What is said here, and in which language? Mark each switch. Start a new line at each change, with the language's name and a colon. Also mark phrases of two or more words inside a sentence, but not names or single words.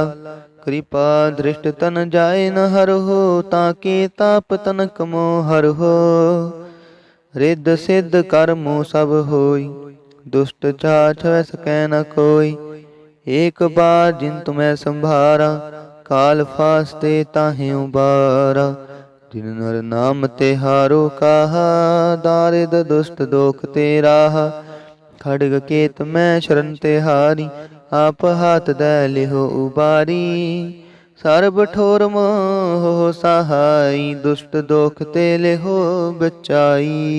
Braj: कृपा दृष्ट तन जाए न हर हो, ताके ताप तनक मोह हर हो। रिद्ध सिद्ध कर्मो सब होई, दुष्ट चाछ सकै न कोई। एक बार जिन तुम्हें संभारा, काल फास्ते ताहे उबारा। ਜਿਨ ਨਰ ਨਾਮ ਤੇ ਹਾਰੋ ਕਾਹਾ, ਦਾਰਿਦ ਦੁਸ਼ਟ ਦੋਖ ਤੇ ਰਾਹਾ। ਖੜਗ ਕੇਤ ਮੈਂ ਸ਼ਰਨ ਤੇ ਹਾਰੀ, ਆਪ ਹਾਥ ਦੈ ਲਿਹੋ ਉਬਾਰੀ। ਸਰਬ ਠੋਰ ਮੋਹ ਸਹਾਈ, ਦੁਸ਼ਟ ਦੋਖ ਤੇ ਲਿਹੋ ਬਚਾਈ।